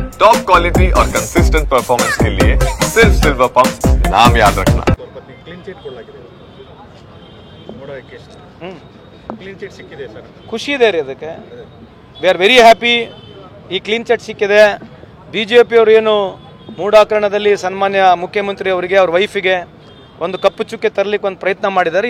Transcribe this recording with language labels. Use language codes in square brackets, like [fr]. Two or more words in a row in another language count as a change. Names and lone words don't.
[en] top quality [hi] और [en] consistent performance [hi] के लिए सिर्फ सिल्वर पंप नाम याद रखना। [en] clean cheat [kn] ಕೊಡಲಾಗಿದೆ ನೋಡೋಕ್ಕೆ [en] clean cheat [kn] ಸಿಕ್ಕಿದೆ ಸರ್, ಖುಷಿ ಇದೆ ರೀ ಅದಕ್ಕೆ. [en] we are very happy. [kn] ಈ [en] clean cheat [kn] ಸಿಕ್ಕಿದೆ. BJP ಅವರು ಏನು ಮೂಢಾಕರಣದಲ್ಲಿ ಸನ್ಮಾನ್ಯ ಮುಖ್ಯಮಂತ್ರಿ ಅವರಿಗೆ ಅವ್ರ ವೈಫಿಗೆ ಒಂದು ಕಪ್ಪು ಚುಕ್ಕೆ ತರಲಿಕ್ಕೆ ಒಂದು ಪ್ರಯತ್ನ ಮಾಡಿದ್ದಾರೆ.